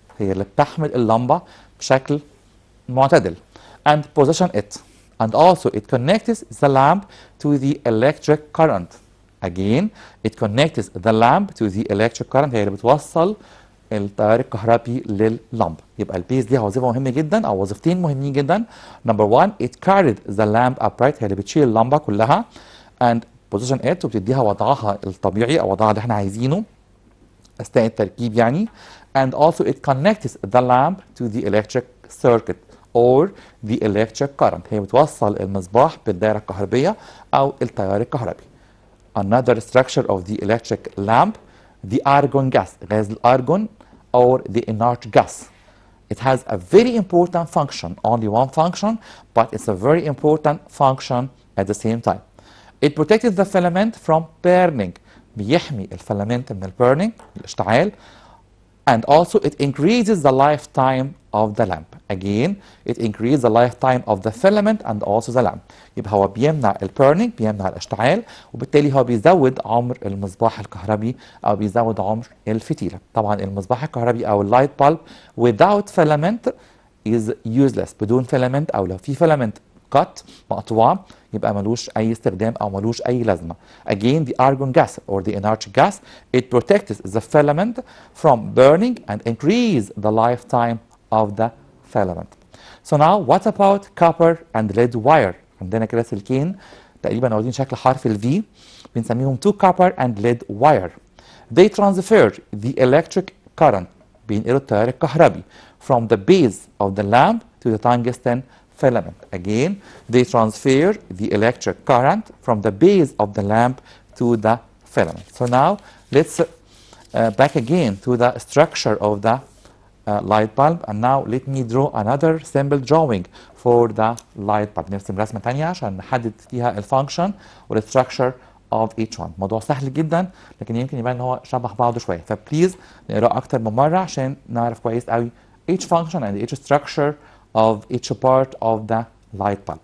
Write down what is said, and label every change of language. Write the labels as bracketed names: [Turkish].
[Arabic] هي اللي بتحمل اللمبة بشكل معتدل. [English] And position it. And also it connects the lamp to the electric current. Again, it connects the lamp to the electric current. [Arabic] هي اللي بتوصل التيار الكهربي لللمبة. يبقى البيز ليها وظيفة مهمة جدا أو وظيفتين مهمين جدا. [English] Number one, it carried the lamp upright. [Arabic] هي اللي بتشيل اللمبة كلها. [English] And position it [Arabic] وبتديها وضعها الطبيعي أو وضعها اللي احنا عايزينه أثناء التركيب يعني. [English] And also it connects the lamp to the electric circuit or the electric current. [Arabic] هي بتوصل المصباح بالدائرة الكهربية أو التيار الكهربي. [English] Another structure of the electric lamp, the argon gas, [Arabic] غاز الأرجون [English] or the inert gas. It has a very important function, only one function, but it's a very important function at the same time. It protects the filament from burning. [Arabic] بيحمي الفيلامنت من burning الاشتعال. [English] And also it increases the lifetime of the lamp. Again, it increases the lifetime of the filament and also the lamp. [Arabic] يبقى هو بيمنع burning، بيمنع الاشتعال، وبالتالي هو بيزود عمر المصباح الكهربي أو بيزود عمر الفتيلة. طبعا المصباح الكهربي أو [English] اللايت bulb without filament is useless. [Arabic] بدون filament أو لو في filament cut مقطوعة يبقى ملوش أي استخدام أو ملوش أي لازمة. [English] Again, the argon gas or the inert gas, it protects the filament from burning and increase the lifetime of the filament. So now what about copper and lead wire? [Arabic] عندنا كده سلكين تقريبا واخدين شكل حرف ال V بنسميهم [English] two copper and lead wire. They transfer the electric current [Arabic] بينقلوا التيار الكهربي [English] from the base of the lamp to the tungsten filament. Again, they transfer the electric current from the base of the lamp to the filament. So now let's back again to the structure of the light bulb, and now let me draw another simple drawing for the light bulb. [Arabic] نرسم رسمة تانية عشان نحدد فيها الفانكشن وال [English] structure of each one. [Arabic] موضوع سهل جدا لكن يمكن يبان ان هو شبه بعضه شوية، فبليز نقراه أكتر من مرة عشان نعرف كويس قوي [English] each function and each structure of each part of the light bulb.